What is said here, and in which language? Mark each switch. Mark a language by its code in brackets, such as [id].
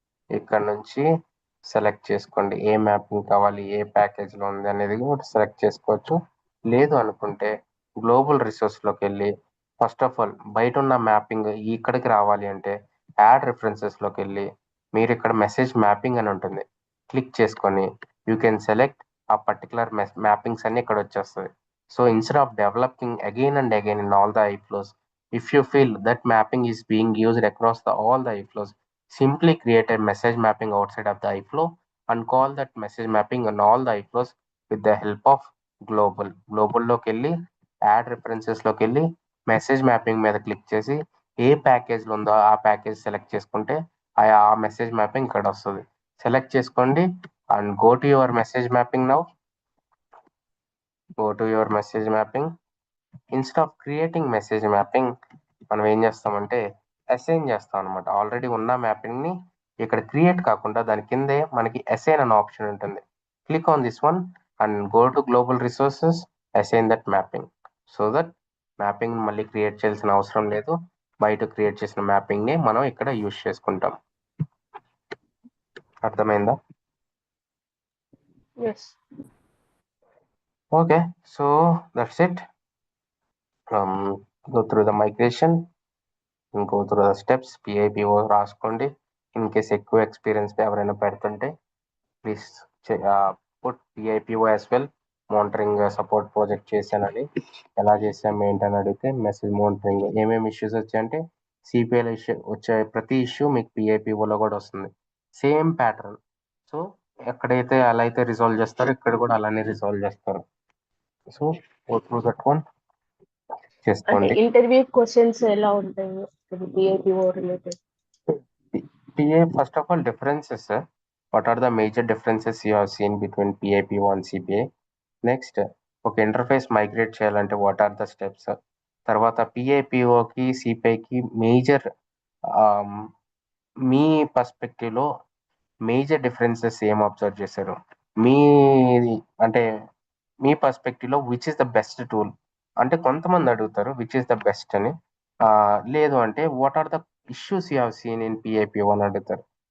[te] ఇక్కడ నుంచి సెలెక్ట్ చేసుకోండి ఏ మ్యాపింగ్ కావాలి, ఏ ప్యాకేజ్లో ఉంది అనేది కూడా సెలెక్ట్ చేసుకోవచ్చు. లేదు అనుకుంటే గ్లోబల్ రిసోర్స్లోకి వెళ్ళి ఫస్ట్ ఆఫ్ ఆల్ బయట ఉన్న మ్యాపింగ్ ఇక్కడికి రావాలి అంటే యాడ్ రిఫరెన్సెస్లోకి వెళ్ళి మీరు ఇక్కడ మెసేజ్ మ్యాపింగ్ అని ఉంటుంది, క్లిక్ చేసుకొని [en] you can select ఆ particular mappings [te] అన్ని ఇక్కడ వచ్చేస్తుంది. [en] So instead of developing again and again in all the iflows, if you feel that mapping is being used across all the iflows, simply create a message mapping outside of the iflow and call that message mapping on all the iflows with the help of global. [te] లోకి వెళ్ళి add రిఫరెన్సెస్లోకి వెళ్ళి message mapping మీద click చేసి ఏ ప్యాకేజ్లో ఉందో ఆ package select చేసుకుంటే ఆ message mapping ఇక్కడ వస్తుంది. సెలెక్ట్ చేసుకోండి [en] And go to your message mapping now. Go to your message mapping. [te] Instead of creating message mapping మనం ఏం చేస్తామంటే అసైన్ చేస్తాం అనమాట. ఆల్రెడీ ఉన్న మ్యాపింగ్ని ఇక్కడ క్రియేట్ కాకుండా దాని కిందే మనకి అసైన్ అనే ఆప్షన్ ఉంటుంది. [en] Click on this one and go to global resources, assign that mapping. [te] So that mapping మళ్ళీ క్రియేట్ చేయాల్సిన అవసరం లేదు. బయట క్రియేట్ చేసిన మ్యాపింగ్ని మనం ఇక్కడ యూజ్ చేసుకుంటాం. అర్థమైందా? [en] yes. Okay, so that's it. Go through the migration and go through the steps. [te] PIPO రాసుకోండి. [en] in case ఎక్కువ experience [te] ఎవరైనా పెడుతుంటే [en] Please put PIPO as well. [te] Monitoring support project చేశానని, ఎలా చేసాము ఏంటని అడిగితే మెసేజ్ మానిటరింగ్ ఏమేమి ఇష్యూస్ వచ్చాయంటే సిపిఐలో ఇష్యూ వచ్చే ప్రతి ఇష్యూ మీకు PIPOలో కూడా వస్తుంది. Same pattern. సో ఎక్కడైతే అలా అయితే రిజాల్వ్ చేస్తారో ఇక్కడ కూడా అలానే రిజాల్వ్ చేస్తారు. [en] so go through that one [te] అంటే చేసుకోండి. ఇంటర్వ్యూ క్వశ్చన్స్ ఎలా ఉంటాయి పిఐపిఓ related? [en] PA, first of all, differences. What are the major differences you have seen between PIPO and CPA? Next, ఒక interface migrate చేయాలంటే what are the steps? [te] తర్వాత PIPOకి సిపిఐకి major మీ పర్స్పెక్టివ్లో major differences ఏం observe చేశారు? మీ అంటే మీ పర్స్పెక్టివ్లో [en] which is the best tool [te] అంటే కొంతమంది అడుగుతారు [en] which is the best [te] అని, లేదు అంటే [en] what are the issues you have seen in PIPO [te] అని అడుగుతారు.